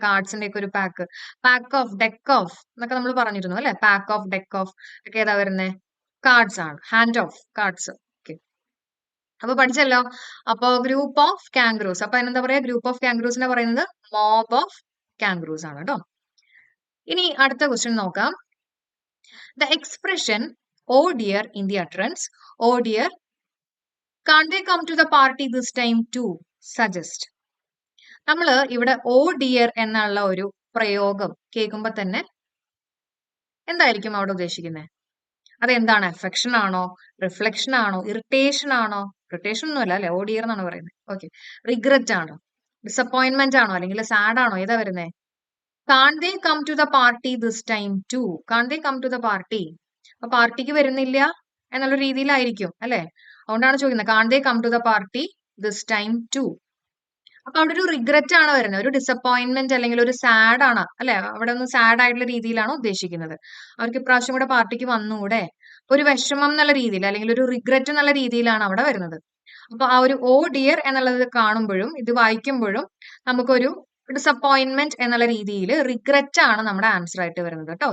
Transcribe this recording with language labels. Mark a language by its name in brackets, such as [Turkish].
[Malayalam] കാർഡ്സിന്റെ ഒക്കെ ഒരു pack, pack of, deck of എന്നൊക്കെ നമ്മൾ പറഞ്ഞിരുന്നു അല്ലെ? പാക്ക് ഓഫ്, ഡെക്ക് ഓഫ് ഒക്കെ ഏതാ വരുന്നത്? കാർഡ്സ് ആണ്. Hand of cards. ഓക്കെ, അപ്പൊ പഠിച്ചല്ലോ. അപ്പൊ ഗ്രൂപ്പ് ഓഫ് കാംഗ്രൂസ്, അപ്പൊ അതിനെന്താ പറയാ? ഗ്രൂപ്പ് ഓഫ് കാംഗ്രൂസിനെ പറയുന്നത് മോബ് ഓഫ് കാംഗ്രൂസ് ആണ് കേട്ടോ. ഇനി അടുത്ത ക്വസ്റ്റ്യൻ നോക്കാം. [English] The expression "Oh dear" in the utterance "Oh dear, can't they come to the party this time too" suggest. [Malayalam] നമ്മൾ ഇവിടെ "ഓ ഡിയർ" എന്നുള്ള ഒരു പ്രയോഗം കേൾക്കുമ്പോൾ തന്നെ എന്തായിരിക്കും അവിടെ ഉദ്ദേശിക്കുന്നത്? അതെന്താണ്? അഫെക്ഷൻ ആണോ, റിഫ്ലക്ഷൻ ആണോ, ഇറിറ്റേഷൻ ആണോ? ഇറിറ്റേഷൻ ഒന്നുമല്ല അല്ലെ, "ഓ ഡിയർ" എന്നാണ് പറയുന്നത്. ഓക്കെ, റിഗ്രറ്റ് ആണോ, ഡിസപ്പോയിന്റ്മെന്റ് ആണോ, അല്ലെങ്കിൽ സാഡ് ആണോ? ഏതാ വരുന്നത്? [English] "Can't they come to the party this time too"? Can't they come to the party? [Malayalam] അപ്പൊ പാർട്ടിക്ക് വരുന്നില്ല എന്നുള്ള രീതിയിലായിരിക്കും അല്ലെ? അതുകൊണ്ടാണ് ചോദിക്കുന്നത് [English] "Can't they come to the party this time too"? [Malayalam] അപ്പൊ അവിടെ ഒരു റിഗ്രറ്റ് ആണ് വരുന്നത്, ഒരു ഡിസപ്പോയിന്റ്മെന്റ് അല്ലെങ്കിൽ ഒരു സാഡ് ആണ് അല്ലെ? അവിടെ ഒന്ന് സാഡ് ആയിട്ടുള്ള രീതിയിലാണ് ഉദ്ദേശിക്കുന്നത്. അവർക്ക് ഇപ്രാവശ്യം കൂടെ പാർട്ടിക്ക് വന്നുകൂടെ, ഒരു വിഷമം എന്നുള്ള രീതിയിൽ അല്ലെങ്കിൽ ഒരു റിഗ്രറ്റ് എന്നുള്ള രീതിയിലാണ് അവിടെ വരുന്നത്. അപ്പൊ ആ ഒരു "ഓ ഡിയർ" എന്നുള്ളത് കാണുമ്പോഴും ഇത് വായിക്കുമ്പോഴും നമുക്കൊരു ഡിസപ്പോയിന്റ്മെന്റ് എന്നുള്ള രീതിയിൽ റിഗ്രറ്റ് ആണ് നമ്മുടെ ആൻസർ ആയിട്ട് വരുന്നത് കേട്ടോ.